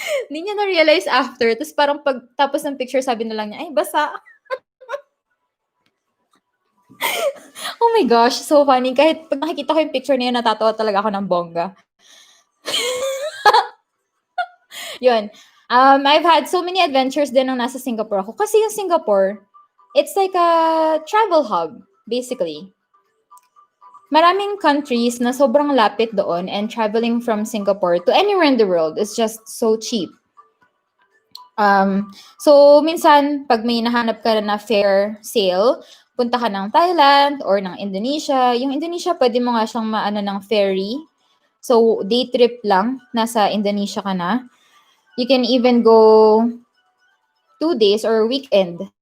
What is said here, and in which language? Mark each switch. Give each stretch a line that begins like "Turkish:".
Filipino: Hindi niya na-realize after. Tapos parang tapos ng picture, sabi na lang niya, ay, basa.
English: Oh my gosh, so funny.
Filipino: Kahit pag nakikita ko yung picture niya, natatawa talaga ako ng bongga. Yun.
English: I've had so many adventures
Filipino: din nung nasa Singapore ako.
English: Kasi yung Singapore, it's like a travel hub, basically.
Filipino: Maraming countries na sobrang lapit doon,
English: and traveling from Singapore to anywhere in the world is just so cheap.
Filipino: So, minsan, pag may nahanap ka na fair sale, punta ka ng Thailand or ng Indonesia. Yung Indonesia, pwede mo nga siyang maano ng ferry. So, day trip lang, nasa Indonesia ka na.
English: You can even go 2 days or weekend.